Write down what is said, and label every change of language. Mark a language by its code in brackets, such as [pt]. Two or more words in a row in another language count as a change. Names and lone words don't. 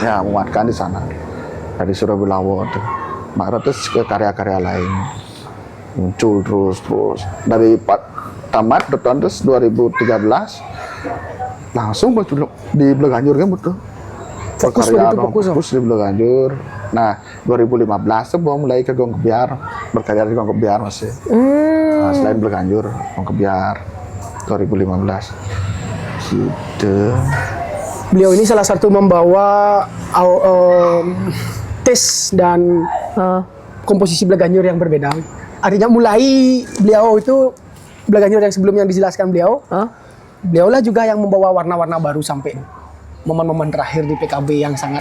[id] Ya menguatkan di sana dari Surabaya itu marah terus ke karya-karya lain muncul terus dari tamat terus 2013 langsung di Bleganjur kan betul Fokus fokus di Bleganjur. Nah 2015 tuh mau mulai ke Gong Kebiar berkarya di Gong Kebiar masih nah, selain Bleganjur Gong Kebiar 2015 gitu. Beliau ini salah satu membawa tes dan komposisi Bleganjur yang berbeda. Artinya mulai beliau itu Bleganjur yang sebelumnya dijelaskan beliau, beliau lah juga yang membawa warna-warna baru sampai momen-momen terakhir di PKB yang sangat